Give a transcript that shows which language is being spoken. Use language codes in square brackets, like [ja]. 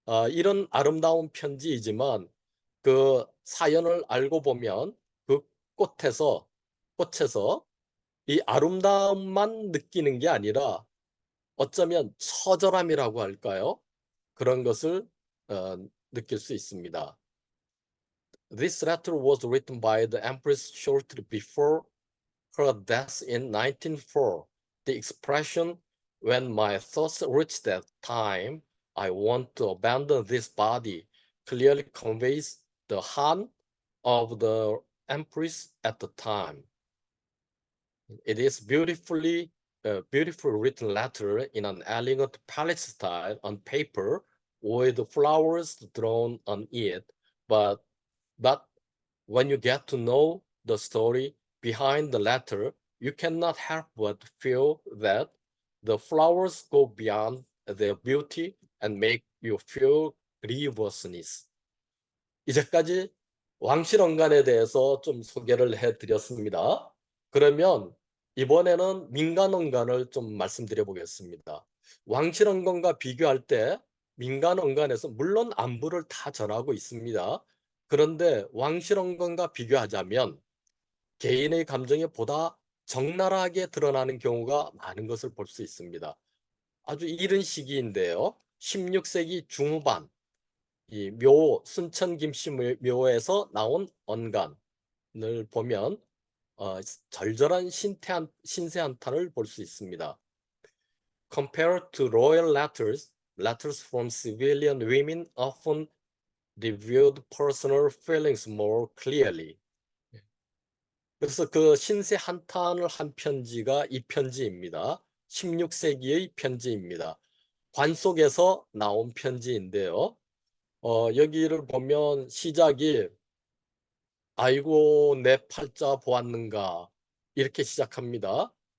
[ko] 이런 아름다운 편지이지만 그 사연을 알고 보면 그 꽃에서 이 아름다움만 느끼는 게 아니라 어쩌면 처절함이라고 할까요? 그런 것을 느낄 수 있습니다. [en] This letter was written by the Empress shortly before her death in 1904. The expression, when my thoughts reach that time, I want to abandon this body, clearly conveys the Han of the Empress at the time. It is beautifully written letter in an elegant palace style on paper with flowers drawn on it. But when you get to know the story behind the letter, you cannot help but feel that the flowers go beyond their beauty and make you feel grievousness. [ko] 이제까지 왕실언간에 대해서 좀 소개를 해드렸습니다. 그러면 이번에는 민간언간을 좀 말씀드려 보겠습니다. 왕실언간과 비교할 때 민간언간에서 물론 안부를 다 전하고 있습니다. 그런데 왕실언간과 비교하자면 개인의 감정이 보다 적나라하게 드러나는 경우가 많은 것을 볼 수 있습니다. 아주 이른 시기인데요. 16세기 중후반 이 순천 김씨 묘에서 나온 언간을 보면 절절한 신세 한탄을 볼 수 있습니다. [en] Compared to royal letters from civilian women often revealed personal feelings more clearly. [ko] 그래서 그 신세 한탄을 한 편지가 이 편지입니다. 16세기의 편지입니다. 관 속에서 나온 편지인데요. 여기를 보면 시작이 아이고 내 팔자 보았는가 이렇게 시작합니다.